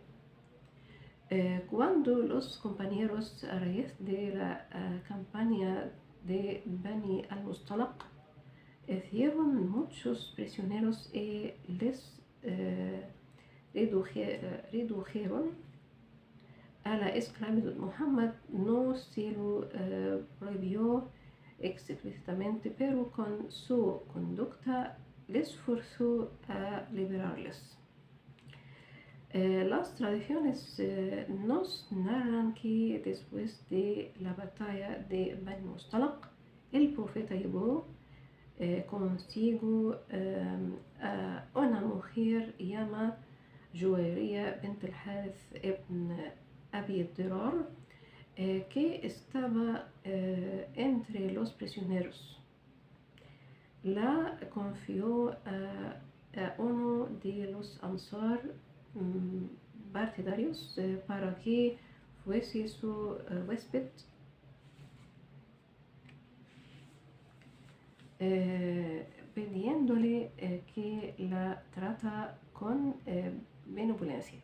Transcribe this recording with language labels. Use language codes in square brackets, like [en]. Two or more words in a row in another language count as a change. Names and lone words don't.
[es] Cuando los compañeros, a raíz de la campaña de Bani al-Mustalaq, hicieron muchos prisioneros y les redujeron a la esclavitud, Muhammad no se lo prohibió explícitamente, pero con su conducta les forzó a liberarles. Las tradiciones nos narran que después de la batalla de Bani Mustalaq, el profeta llevó consigo a una mujer llamada Juwairiya bint al-Harith ibn Abi Dirar, que estaba entre los prisioneros. La confió a uno de los Ansar partidarios para que fuese su huésped, pidiéndole que la trata con benevolencia.